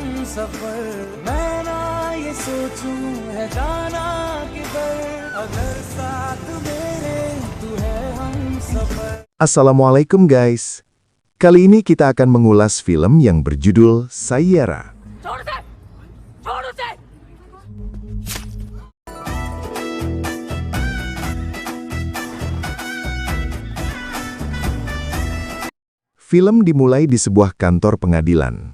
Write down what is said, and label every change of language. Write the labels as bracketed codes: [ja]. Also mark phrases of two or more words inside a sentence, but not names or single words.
[hi] सफर मैं ना ये सोचूं है जाना किधर अगर साथ मेरे तू है हम सफर. [id] Assalamualaikum guys. Kali ini kita akan mengulas film yang berjudul Sayyara. Film dimulai di sebuah kantor pengadilan.